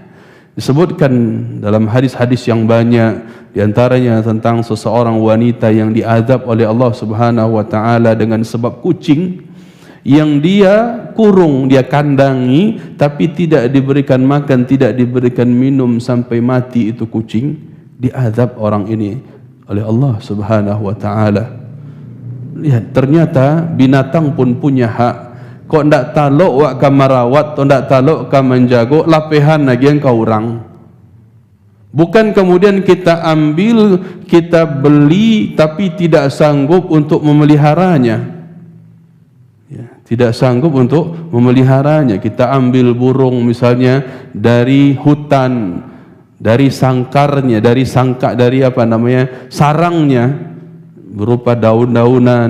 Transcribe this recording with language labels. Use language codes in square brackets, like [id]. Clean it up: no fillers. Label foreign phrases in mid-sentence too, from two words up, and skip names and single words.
[id] Disebutkan dalam hadis-hadis yang banyak, diantaranya tentang seseorang wanita yang diazab oleh Allah [ar] سبحانه وتعالى [id] dengan sebab kucing yang dia kurung, dia kandangi, tapi tidak diberikan makan, tidak diberikan minum sampai mati itu kucing. Diazab orang ini oleh Allah [ar] سبحانه وتعالى. [id] Lihat, ternyata binatang pun punya hak. [min] Kok ndak talok wak ka marawat, kok ndak talok ka menjago, lapehan lagi yang kau orang. [id] Bukan kemudian kita ambil, kita beli, tapi tidak sanggup untuk memeliharanya. Tidak sanggup untuk memeliharanya. Kita ambil burung misalnya dari hutan, dari sangkarnya, dari sarangnya, berupa daun-daunan.